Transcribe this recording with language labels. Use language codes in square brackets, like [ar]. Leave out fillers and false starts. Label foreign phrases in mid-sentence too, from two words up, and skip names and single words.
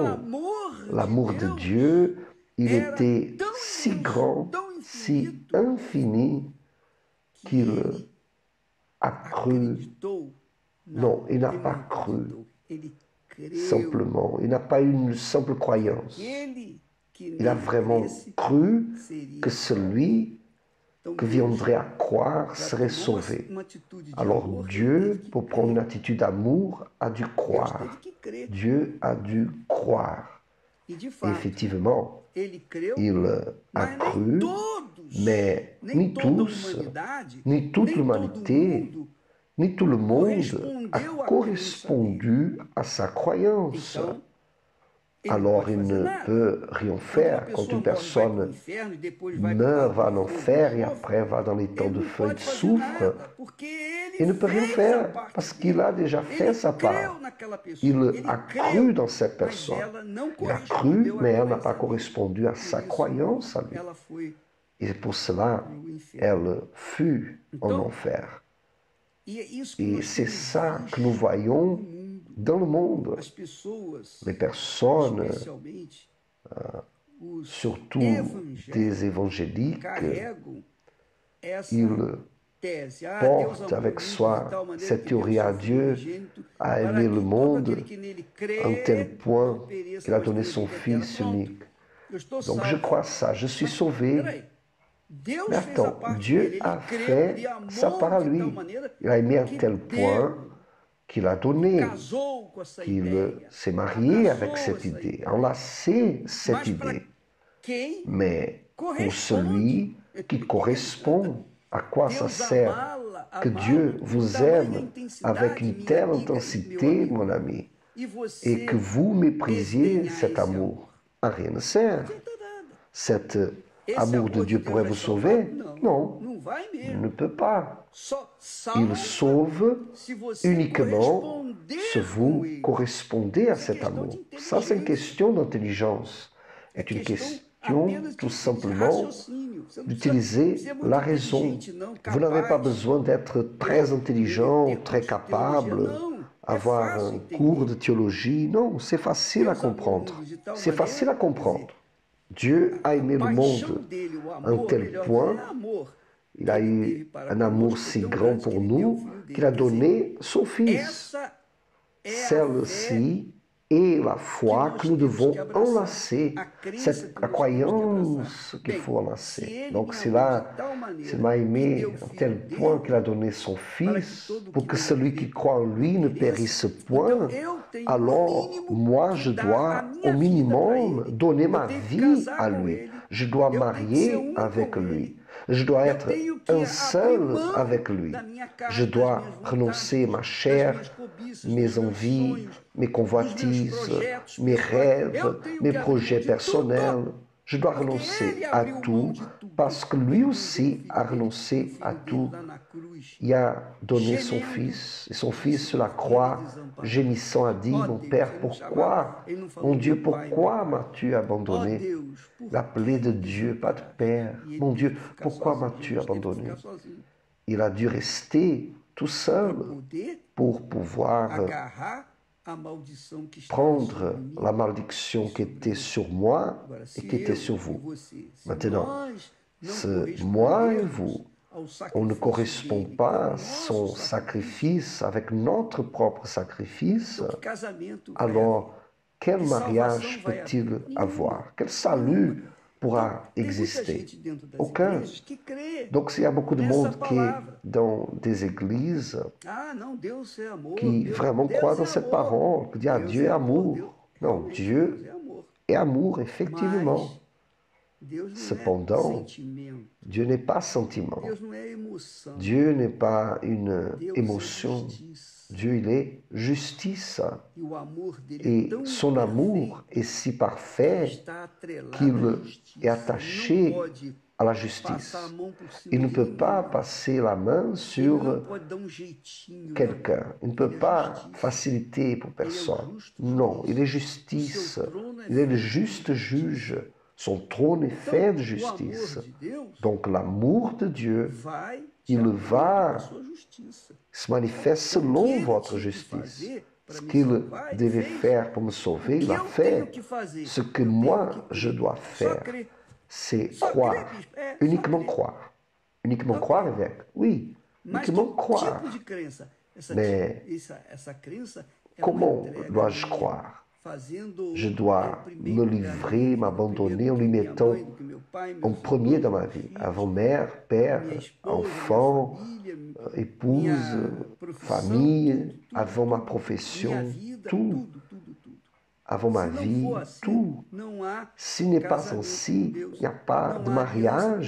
[pt] amor [fr] l'amour [pt] de [fr] de [pt] Deus [fr] Dieu, il [pt] era [fr] était [pt] tão [fr] si [pt] imenso, [fr] grand, [pt] tão [fr] si [pt] infinito, [fr] infini [pt] que [fr] qu'il [pt] ele [fr] a cru. [pt] acreditou. [fr] Non, il n'a [pt] ele [fr] pas [pt] não [fr] cru. [pt] acreditou. Ele creu. [fr] Simplement, il n'a pas eu une simple croyance. [pt] Aquele que [fr] Il a [pt] nele [fr] vraiment [pt] cresce [fr] cru [pt] seria [fr] que celui [pt] Então, que Deus, [fr] viendrait à croire [pt] para [fr] serait [pt] tomar [fr] sauvé. [pt] uma atitude de [fr] Alors [pt] amor, ele [fr] Dieu, [pt] teve que [fr] pour prendre une [pt] crer. [fr] attitude d'amour, a dû [pt] Deus [fr] croire. [pt] teve que crer. [fr] Dieu a dû croire. [pt] E de [fr] Et [pt] fato, [fr] effectivement, [pt] ele creu, [fr] il a [pt] mas nem [fr] cru, [pt] todos, [fr] mais [pt] nem [fr] ni [pt] toda a [fr] tous, [pt] humanidade, [fr] ni toute [pt] nem todo [fr] l'humanité, [pt] mundo [fr] ni tout le monde a [pt] correspondeu à [fr] correspondu à sa croyance. [pt] Então, ele [fr] Alors [pt] pode [fr] il [pt] fazer [fr] ne [pt] nada. [fr] peut rien [pt] Quando uma [fr] faire quand [pt] pessoa [fr] une [pt] morre, vai para o [fr] personne [pt] inferno e depois vai [fr] meurt, va [pt] para [fr] en [pt] o fogo [fr] enfer [pt] de [fr] et [pt] novo, [fr] après va dans les temps [pt] ele [fr] de [pt] não [fr] feu et de [pt] pode fazer [fr] soufre. [pt] nada, porque ele [fr] Il ne peut rien [pt] fez a [fr] faire [pt] parte [fr] parce [pt] dele. [fr] qu'il a déjà fait [pt] Ele [fr] sa part. [pt] creu naquela pessoa. [fr] Il [pt] Ele [fr] a [pt] creu, [fr] cru dans cette [pt] mas [fr] personne. [pt] ela não [fr] Il a cru, [pt] correspondeu [fr] mais elle n'a [pt] àquela [fr] pas [pt] dele. [fr] correspondu à [pt] Por [fr] sa [pt] isso, [fr] croyance à lui. [pt] ela foi [fr] Et pour cela, [pt] para o inferno. [fr] elle fut en [pt] Então, [fr] enfer. [pt] E é isso que [fr] Et [pt] nós [fr] c'est [pt] temos [fr] ça [pt] visto [fr] que nous voyons [pt] no mundo. [fr] dans le monde. [pt] As pessoas, [fr] Les personnes, [pt] especialmente os [fr] surtout [pt] evangélicos, [fr] des évangéliques, [pt] carregam essa [fr] ils [pt] tese. [fr] portent [pt] Deus amou [fr] avec [pt] o mundo [fr] soi [pt] de tal maneira [fr] cette [pt] que deu [fr] théorie à [pt] seu Filho [fr] Dieu, [pt] unigênito, [fr] a [pt] para [fr] aimer [pt] que [fr] le [pt] todo [fr] monde [pt] aquele que nele crê [fr] à un tel point [pt] não pereça, [fr] qu'il a [pt] mas [fr] donné [pt] tenha [fr] son [pt] vida eterna. [fr] Fils [pt] Pronto, [fr] unique. [pt] eu estou [fr] Donc je [pt] salvo. [fr] crois ça, je suis sauvé. [pt] Peraí, Deus [fr] Mais [pt] fez a [fr] attends, [pt] parte [fr] Dieu [pt] dele, ele [fr] a [pt] creu, [fr] fait [pt] ele amou [fr] sa part à [pt] de [fr] lui. [pt] tal maneira [fr] Il a aimé à [pt] que [fr] tel point [pt] deu, [fr] qu'il a donné, [pt] casou com essa [fr] qu'il [pt] ideia, [fr] s'est marié [pt] abraçou [fr] avec cette [pt] essa [fr] idée, [pt] ideia. [fr] enlacé cette [pt] Mas para [fr] idée. [pt] quem [fr] Mais pour [pt] corresponde, [fr] celui qui correspond, à quoi ça [pt] Deus [fr] sert? [pt] amá-la, [fr] Que [pt] amá-lo [fr] Dieu [pt] com [fr] vous [pt] tamanha [fr] aime avec [pt] intensidade, [fr] une [pt] minha [fr] telle [pt] amiga e meu [fr] intensité, [pt] amigo, [fr] mon ami, [pt] e [fr] et [pt] você [fr] que vous méprisiez [pt] desdenhar [fr] cet [pt] esse [fr] amour. À rien ne sert. [pt] Não adianta nada. [fr] Cet [pt] Esse [fr] amour de [pt] amor de [fr] Dieu [pt] Deus [fr] pourrait [pt] vai [fr] vous [pt] salvar? [fr] sauver? [pt] Não, [fr] Non, [pt] não vai [fr] il [pt] mesmo. [fr] ne peut pas. [pt] Só [fr] Il [pt] salva [fr] sauve [pt] se você [fr] uniquement [pt] corresponder [fr] si [pt] com [fr] vous [pt] ele. [fr] correspondez à C'est cet question amour. d'intelligence. Ça, c'est une question d'intelligence. [pt] É [fr] C'est une [pt] questão [fr] question [pt] apenas [fr] tout [pt] de [fr] simplement [pt] raciocínio. Você não [fr] d'utiliser [pt] precisa ser muito [fr] la raison. [pt] inteligente, não, [fr] Vous n'avez pas [pt] capaz. [fr] besoin d'être très intelligent, [pt] ter [fr] très [pt] curso de teologia. [fr] capable, [pt] Não, é [fr] avoir [pt] fácil [fr] un cours de [pt] entender. [fr] théologie. Non, c'est facile à [pt] Deus amou o [fr] comprendre. [pt] mundo de tal [fr] C'est facile à [pt] maneira, quer dizer, [fr] comprendre. Dieu a [pt] a [fr] aimé le [pt] paixão [fr] monde [pt] dele, o [fr] à un [pt] amor, [fr] tel [pt] melhor [fr] point, [pt] dizendo, é amor, [fr] il [pt] que [fr] a [pt] ele [fr] eu [pt] teve para [fr] un amour [pt] conosco, [fr] si [pt] tão [fr] grand [pt] grande que [fr] pour [pt] ele deu o [fr] nous [pt] filho [fr] qu'il a [pt] dele. Quer dizer, [fr] donné son Fils. [pt] essa é a fé [fr] Celle-ci est la [pt] que [fr] foi [pt] nós [fr] que nous [pt] temos [fr] devons [pt] que abraçar, [fr] enlacer. [pt] a crença [fr] C'est [pt] que [fr] la [pt] nós temos que abraçar. [fr] croyance qu'il [pt] Bem, [fr] faut [pt] se [fr] enlacer. [pt] ele [fr] Donc [pt] me [fr] s'il [pt] amou de [fr] a, [pt] tal [fr] s'il [pt] maneira [fr] m'a [pt] que [fr] aimé [pt] deu o [fr] à [pt] filho [fr] tel point qu'il a [pt] dele, [fr] donné son [pt] para que [fr] Fils, [pt] todo [fr] pour [pt] que [fr] que [pt] nele [fr] celui [pt] crê [fr] qui croit en lui ne [pt] não [fr] périsse [pt] pereça. [fr] point, [pt] Então eu tenho no [fr] alors [pt] mínimo [fr] moi [pt] que [fr] je [pt] dar a [fr] dois [pt] minha [fr] au [pt] vida para [fr] minimum [pt] ele. [fr] donner [pt] Eu [fr] ma [pt] tenho que [fr] vie [pt] casar [fr] à [pt] com [fr] lui. [pt] ele. [fr] Je dois [pt] Eu tenho que ser [fr] marier avec [pt] com [fr] lui. [pt] ele. [fr] Je dois [pt] Eu [fr] être [pt] tenho que [fr] un [pt] abrir [fr] seul [pt] mão [fr] avec lui. [pt] da minha [fr] Je [pt] carne, das [fr] dois [pt] minhas [fr] renoncer [pt] vontades, [fr] ma [pt] das [fr] chair, [pt] minhas cobiças, [fr] mes [pt] dos meus [fr] envies, [pt] sonhos, [fr] mes [pt] dos meus [fr] convoitises, [pt] projetos [fr] mes [pt] pessoais. Eu [fr] rêves, [pt] tenho [fr] mes [pt] que abrir mão [fr] projets [pt] de tudo, [fr] personnels. Je dois [pt] porque [fr] renoncer [pt] ele [fr] à [pt] abriu mão [fr] tout [pt] de tudo. [fr] parce que lui [pt] Ele mandou [fr] aussi a [pt] o [fr] renoncé à [pt] filho dele [fr] tout. [pt] lá na cruz, [fr] Il a donné son [pt] gemendo, [fr] Fils, et son [pt] disse, [fr] Fils sur la [pt] meu filho [fr] croix, [pt] desamparado. [fr] gémissant, a dit, [pt] Ó [fr] mon [pt] Deus, [fr] Père, [pt] ele não chamava, [fr] pourquoi, [pt] ele não falou [fr] mon Dieu, [pt] meu pai, [fr] pourquoi m'as-tu [pt] Ó [fr] abandonné? [pt] Deus, por [fr] L'appelé [pt] que [fr] de [pt] me [fr] Dieu, pas de [pt] desamparaste? [fr] Père. [pt] E ele [fr] Mon [pt] teve [fr] Dieu, [pt] que ficar [fr] pourquoi [pt] sozinho. [fr] m'as-tu [pt] Jesus teve que [fr] abandonné? [pt] ficar sozinho [fr] Il a dû rester tout [pt] para [fr] seul [pt] poder [fr] pour pouvoir [pt] agarrar a maldição que estava [fr] prendre [pt] sobre mim. [fr] la malédiction qui était sur moi [pt] Agora, [fr] et [pt] se [fr] qui était [pt] eu [fr] sur [pt] e [fr] vous. [pt] você, se [fr] Maintenant, [pt] nós não [fr] ce moi et vous, [pt] correspondermos ao [fr] on ne [pt] sacrifício [fr] correspond [pt] dele com o [fr] pas à [pt] nosso [fr] son [pt] sacrifício, [fr] sacrifice avec notre propre sacrifice, [pt] então que casamento vai [fr] alors quel [pt] Que [fr] mariage [pt] salvação vai [fr] peut-il [pt] haver? Nenhuma. [fr] avoir? Quel salut pourra [pt] Então, tem muita [fr] exister? [pt] gente dentro das [fr] Aucun. [pt] igrejas que crê [fr] Donc s'il y a beaucoup de [pt] nessa [fr] monde qui est [pt] palavra. [fr] dans des églises [pt] Ah, não, Deus é amor. [fr] qui [pt] Deus, [fr] vraiment [pt] Deus [fr] croient [pt] é [fr] dans cette [pt] amor. [fr] parole, qui dit ah, [pt] Deus [fr] Dieu est [pt] é amor. [fr] amour. [pt] Deus, [fr] Non, [pt] realmente, [fr] Dieu [pt] Deus é amor. [fr] est amour, effectivement. [pt] Mas Deus não [fr] Cependant, [pt] é sentimento. [fr] Dieu n'est pas sentiment. [pt] Deus não é emoção. [fr] Dieu n'est pas une [pt] Deus [fr] émotion. [pt] é justiça. [fr] Dieu, il est justice. [pt] E o amor dele é [fr] Et [pt] tão [fr] son amour [pt] perfeito [fr] est si [pt] que [fr] parfait [pt] está atrelado [fr] qu'il [pt] à justiça. [fr] est attaché [pt] Não pode [fr] à la justice. [pt] passar a mão por cima [fr] Il ne [pt] de [fr] peut [pt] ninguém. [fr] pas passer la main [pt] Ele não [fr] sur [pt] pode dar jeitinho. [fr] quelqu'un. Il ne peut [pt] Ele é [fr] pas [pt] justiça. [fr] faciliter pour personne. [pt] justo [fr] Non, [pt] juiz. [fr] il est [pt] O [fr] justice. [pt] seu trono é [fr] Il est le [pt] feito de [fr] juste [pt] justiça. [fr] juge. Son trône est [pt] Então, [fr] fait de [pt] o [fr] justice. [pt] amor de Deus [fr] Donc l'amour de Dieu [pt] vai [fr] Il [pt] de acordo [fr] va [pt] com a sua justiça. [fr] se manifeste [pt] O que [fr] selon [pt] ele [fr] votre [pt] tinha que [fr] justice. [pt] fazer para [fr] Ce [pt] me [fr] qu'il [pt] salvar, ele [fr] devait [pt] fez. [fr] faire pour me [pt] O [fr] sauver, [pt] que [fr] il a [pt] eu tenho [fr] fait. [pt] que fazer? [fr] Ce que [pt] Eu tenho [fr] moi, [pt] que crer. [fr] je dois [pt] Só [fr] faire, [pt] crer. [fr] c'est [pt] Só [fr] croire. [pt] crer, bispo. É, só [fr] Uniquement [pt] crer. [fr] croire. Uniquement [pt] Só [fr] croire, [pt] crer. [fr] évêque. Oui, [pt] Mas [fr] uniquement [pt] que [fr] croire. [pt] tipo de crença? Essa crença é [fr] Comment [pt] uma entrega [fr] dois-je [pt] minha, [fr] croire? [pt] fazendo [fr] Je dois [pt] em primeiro [fr] me [pt] lugar [fr] livrer, [pt] minha vida, [fr] m'abandonner [pt] primeiro [fr] en [pt] do [fr] lui [pt] que minha [fr] mettant [pt] mãe, do que meu pai, [fr] en [pt] meus [fr] premier [pt] irmãos, [fr] dans ma [pt] meus [fr] vie. [pt] filhos, [fr] Avant mère, père, [pt] minha esposa, [fr] enfant, [pt] minha família, [fr] épouse, [pt] minha profissão, [fr] famille, [pt] tudo, [fr] avant ma [pt] minha [fr] profession, [pt] vida, [fr] tout, [pt] tudo. [fr] avant ma [pt] Se não [fr] vie, [pt] for assim, [fr] tout. [pt] não há [fr] S'il n'est pas [pt] casamento [fr] ainsi, [pt] com Deus, [fr] il n'y a pas [pt] não [fr] de [pt] há aliança com [fr] mariage